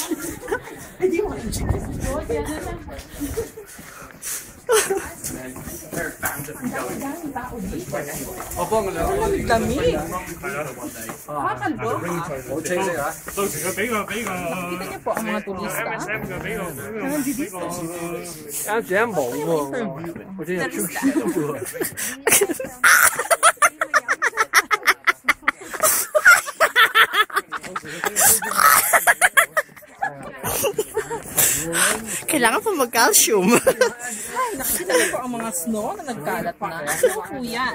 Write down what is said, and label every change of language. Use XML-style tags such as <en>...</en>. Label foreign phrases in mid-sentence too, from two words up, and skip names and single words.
<tl>Ay, di mo ka-interview. Ang tao dito. Opo, ang Lamig-lamig. Kakalbo. Kita niyo po ang mga turista. Nandito.</tl> <yue>啱先冇喎，我真係超少喎。</yue> <tl>Kailangan pa mag-calcium. Ay, nakikita niyo po ang mga snow na nagkalat na. Snow po yan.</tl>